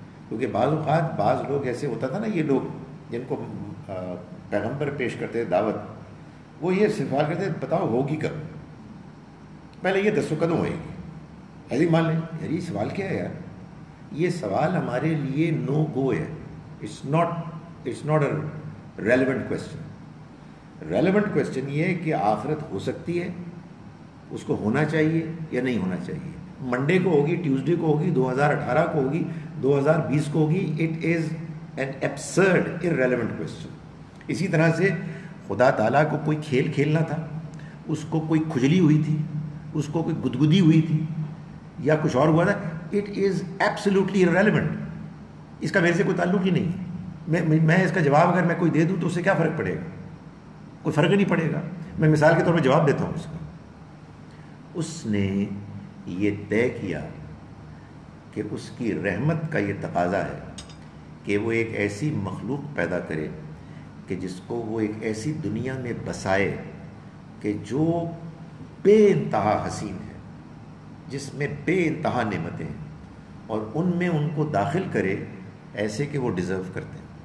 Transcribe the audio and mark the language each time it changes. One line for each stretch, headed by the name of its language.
Urdu: کیونکہ بعض اوقات بعض لوگ ایسے ہوتا تھا نا, یہ لوگ جن کو پیغمبر پیش کرتے دعوت, وہ یہ سوال کرتے بتاؤ ہوگی کب, پہلے یہ
Punjabi: دسو کدوں ہوئے گی.
Urdu: ایسے مان لیں یار یہ سوال کیا ہے یار, یہ سوال ہمارے لیے نو گو ہے.
English: It's not a relevant question. Relevant question
Urdu: یہ ہے کہ آخرت ہو سکتی ہے, اس کو ہونا چاہیے یا نہیں ہونا چاہیے. منڈے کو ہوگی, ٹیوزڈے کو ہوگی, 2018 کو ہوگی, 2020 کو ہوگی.
English: It is an absurd, irrelevant question.
Urdu: اسی طرح سے خدا تعالیٰ کو کوئی کھیل کھیلنا تھا, اس کو کوئی کھجلی ہوئی تھی, اس کو کوئی گدگدی ہوئی تھی, یا کچھ اور ہوا تھا.
English: It is absolutely irrelevant.
Urdu: اس کا میرے سے کوئی تعلق ہی نہیں ہے. میں اس کا جواب اگر میں کوئی دے دوں تو اس سے کیا فرق پڑے گا, کوئی فرق ہی نہیں پڑے گا. میں مثال کے طور پہ جواب دیتا ہوں اس کا. اس نے یہ طے کیا کہ اس کی رحمت کا یہ تقاضا ہے کہ وہ ایک ایسی مخلوق پیدا کرے کہ جس کو وہ ایک ایسی دنیا میں بسائے کہ جو بے انتہا حسین ہے, جس میں بے انتہا نعمتیں ہیں, اور ان میں ان کو داخل کرے ایسے کہ وہ ڈیزرو کرتے ہیں.